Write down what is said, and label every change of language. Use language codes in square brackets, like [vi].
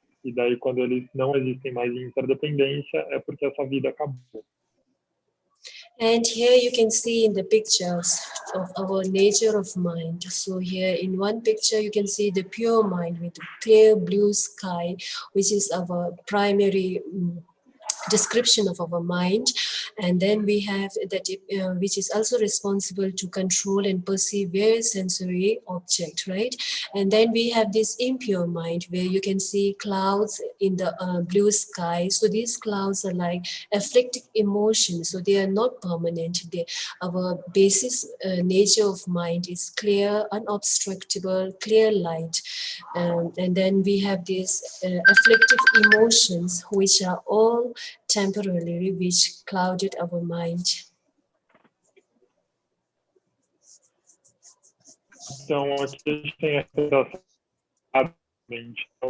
[pt] E daí, quando eles não existem mais em interdependência, é porque essa vida acabou. [en] And here you can see in the pictures of our nature of mind. So here in one picture, you can see the pure mind with clear blue sky, which is our primary description of our mind. And then we have that which is also responsible to control and perceive various sensory object, right? And then we have this impure mind where you can see clouds in the blue sky. So these clouds are like afflictive emotions, so they are not permanent. Our basis nature of mind is clear, unobstructable, clear light. And then we have these afflictive emotions, which are all temporarily, which clouded our mind. [pt] Então, aqui a gente tem a representação da mente.